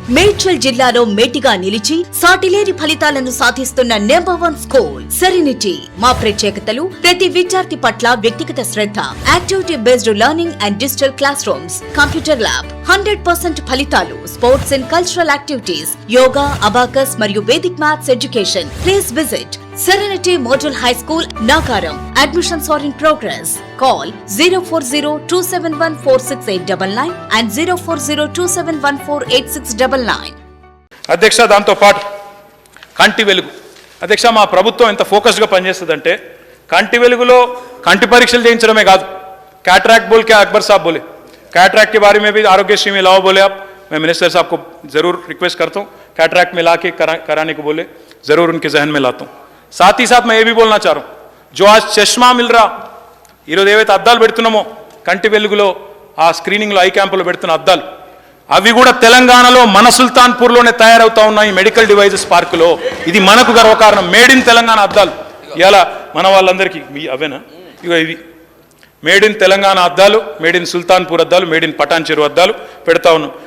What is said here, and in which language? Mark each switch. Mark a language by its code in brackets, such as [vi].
[te] మేడ్చల్ జిల్లాలో మేటిగా నిలిచి సాటిలేని ఫలితాలను సాధిస్తున్న #1 స్కూల్ సెరెనిటీ. మా ప్రత్యేకతలు: ప్రతి విద్యార్థి పట్ల వ్యక్తిగత శ్రద్ధ, activity based learning and digital class rooms, computer lab, 100% ఫలితాలు, sports and cultural activities, yoga, abacus మరియు Vedic maths education. [en] Please visit Serenity Model High School, Nagaram. Admissions are in progress. Call 04027146899 and 04027148699. [te] అధ్యక్ష, దాంతో పాటు కంటి వెలుగు. అధ్యక్ష, మా ప్రభుత్వం ఎంత ఫోకస్డ్గా పనిచేస్తుందంటే కంటి వెలుగులో కంటి పరీక్షలు చేయించడమే కాదు. [hi] कैटरैक्ट बोल के अकबर साहब बोले, कैटरैक्ट के बारे में भी आरोग्यश्री में लाओ बोले आप. मैं मिनिस्टर साहब को ज़रूर रिक्वेस्ट करता हूँ, कैटरैक्ट में ला के कराने को बोले, ज़रूर उनके जहन में लाता हूँ. साथ ही साथ मैं ये भी बोलना चाह रहा हूँ, जो आज चश्मा मिल रहा, [te] ఈరోజు ఏవైతే అద్దాలు పెడుతున్నామో కంటి వెలుగులో ఆ స్క్రీనింగ్లో ఐ క్యాంపులో పెడుతున్న అద్దాలు, అవి కూడా తెలంగాణలో మన సుల్తాన్పూర్లోనే తయారవుతా ఉన్నాయి మెడికల్ డివైజెస్ పార్కులో. ఇది మనకు గర్వకారణం. మేడ్ ఇన్ తెలంగాణ అద్దాలు ఇలా మన వాళ్ళందరికీ అవేనా, ఇగో ఇవి మేడ్ ఇన్ తెలంగాణ అద్దాలు, మేడ్ ఇన్ సుల్తాన్పూర్ అద్దాలు, మేడ్ ఇన్ పటాన్ చెరువు అద్దాలు పెడతా ఉన్నాం.